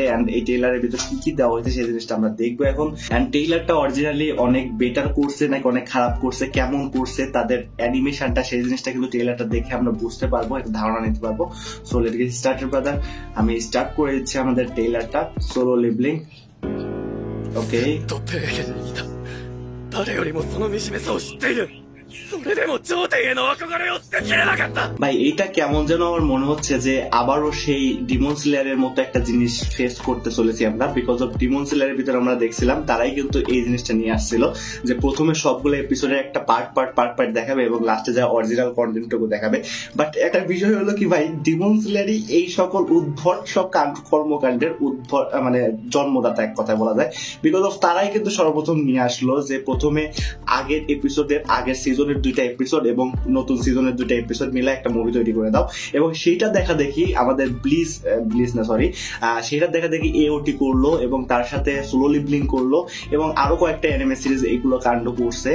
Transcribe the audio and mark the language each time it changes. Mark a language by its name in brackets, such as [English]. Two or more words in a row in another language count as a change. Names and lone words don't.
[Bangla] এন্ড এই টেইলারের ভিতরে কি কি দেওয়া হয়েছে সেই জিনিসটা আমরা দেখবো এখন। এন্ড টেইলারটা অরিজিনালি অনেক বেটার করছে নাকি অনেক খারাপ করছে, কেমন করছে তাদের অ্যানিমেশনটা, সেই জিনিসটা কিন্তু টেইলারটা দেখে আমরা বুঝতে পারবো, একটা ধারণা নিতে পারবো। [English] so let's get started brother. [Bangla] আমি স্টার্ট করে দিচ্ছি আমাদের টেইলারটা সোলো লিভলিং। ওকে, [Japanese] 誰よりもその惨めさを知っている。それでも頂点への憧れを捨てきれなかった。 [Bangla] ভাই এইটা কেমন যেন আমার মনে হচ্ছে যে আবারও সেই ডিমন স্লেয়ারের মতো একটা জিনিস ফেস করতে চলেছি আমরা [English] because of [Bangla] ডিমন স্লেয়ারের ভিতরে আমরা দেখছিলাম তারাই কিন্তু এই জিনিসটা নিয়ে আসছিল যে প্রথমে সবগুলো এপিসোডের একটা পার্ট দেখাবে এবং লাস্টে যা অরিজিনাল কন্টেন্টটুকু দেখাবে। বাট একটা বিষয় হলো কি ভাই, ডিমন স্লেয়ারই এই সকল উদ্ভট সব কর্মকাণ্ডের মানে জন্মদাতা এক কথায় বলা যায় [English] because of [Bangla] তারাই কিন্তু সর্বপ্রথম নিয়ে আসলো যে প্রথমে আগের এপিসোডের আগের সিজনের 2টা এপিসোড এবং নতুন সিজনের 2টা এপিসোড মিলে একটা মুভি তৈরি করে দাও এবং সেইটা দেখা দেখি আমাদের সেটা দেখা দেখি এওটি করলো এবং তার সাথে সোলো লিভলিং করলো এবং আরো কয়েকটা [English] anime series [Bangla] এইগুলো কাণ্ড করছে।